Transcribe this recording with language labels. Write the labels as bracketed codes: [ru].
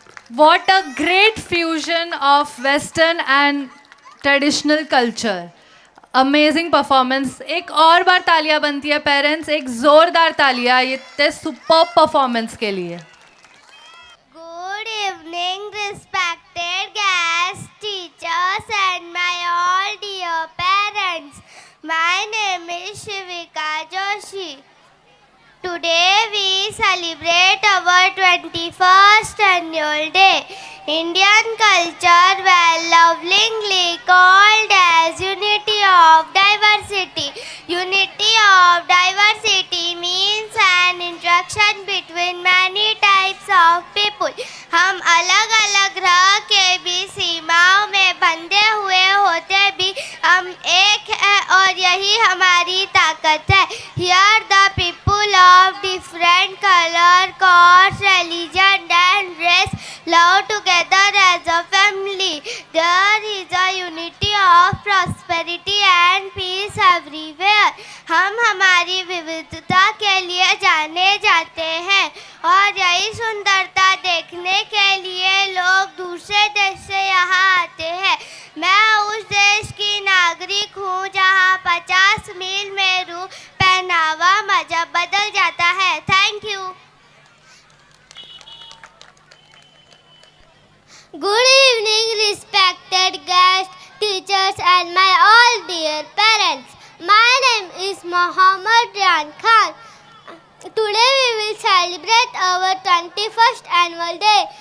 [en] What a great fusion of Western and traditional culture. Amazing performance. [hi] एक और बार तालियां बनती है पेरेंट्स, एक जोरदार तालियां ये सुपर्ब परफॉर्मेंस के लिए. [en] Good evening, respected guests, teachers, and my all dear parents. My name is Shivika Joshi. Today we celebrate our 21st annual day. Indian culture, well lovingly called as unity of diversity. Unity of diversity means an interaction between many types of people. [hi] हम अलग अलग ग्रह के भी सीमाओं में बंधे हुए होते भी हम एक है और यही हमारी ताकत है. [en] Here the people of different color, caste, religion and race love together as a family. There is a unity of prosperity and peace everywhere. [hi] हम हमारी विविधता के लिए जाने जाते हैं और यही सुंदरता देखने के लिए लोग दूसरे देश से यहाँ आते हैं. मैं उस देश की नागरिक हूँ जहाँ 50 मील में रूह पहनावा मजहब बदल जाता है. [en] Thank you. Good evening, respected guests, teachers, and my all dear parents. My name is Mohammad Rian Khan. Today we will celebrate our 21st annual day.